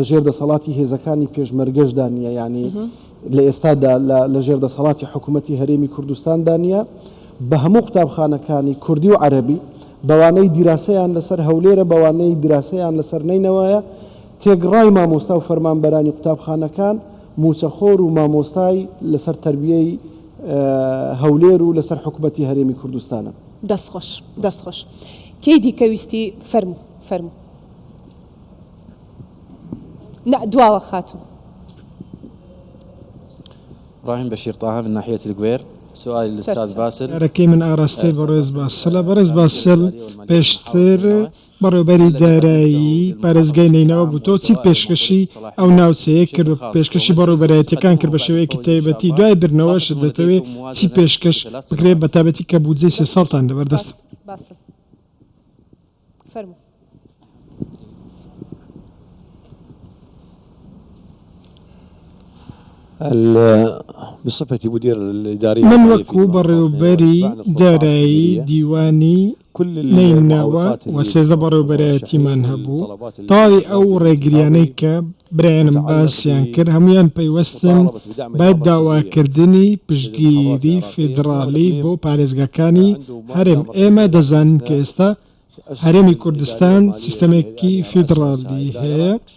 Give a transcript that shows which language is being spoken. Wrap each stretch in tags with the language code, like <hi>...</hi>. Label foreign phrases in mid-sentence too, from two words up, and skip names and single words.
<ckb>ژێر دەسەڵاتی هێزەکانی پێشمەرگەشدا نیە یعنی لە ئێستادا لە ژێر دەسەڵاتی حکوومەتی هەرێمی کوردستاندا نیە بە هەموو قوتابخانەکانی کوردی و عەرەبی بەوانەی دیراسەیان لەسەر هەولێرە بەوانەی دیراسەیان لەسەر نینەوەیە تێگڕای مامۆستا و فەرمانبەرانی قوتابخانەکان موچەخۆر و مامۆستای لەسەر تەربیەی هەولێر و لەسەر حکوومەتی هەرێمی کوردستانە. دەستخۆش دەستخۆش کەی دیکەویستی فەرموو دواوە خاتون.</ckb> <ar>إبراهيم بشير طه من ناحية القوير. سؤال للأستاذ باسل</ar> <ckb>رەکەی من ئاراستەی بەڕێز باسلە بەڕێز باسل پێشتر بەڕێوەبەری دارایی پارێزگای نینەوە بوو تۆ چیت پێشکەشی ئەو ناوچەیە کرد پێشکەشی بەڕێوەبەرایەتیەکان کرد بە شێوەیەکی تایبەتی دوای برنەوەشت دەتەوێت چی پێشکەش بکرێت بە تایبەتی کە بودجەی 3 ساڵتان لەبەردەست</ckb> <ar>بصفتي مدير الإداري</ar> <ckb>من وەکو بەڕێوەبەری دارایی دیوانی نینەوە و سێزدە بەڕێوەبەرایەتیمان هەبوو تاوی ئەو ڕێگریانەی کە برایانم باسییان کرد هەمویان پەیوەستن بە داواکردنی پشتگیری فیدراالی بۆ پارێزگاکانی هەرێم ئێمە دەزانین کە ئێستا هەرێمی کوردستان سیستەمێکی فیدراالی هەیە</ckb>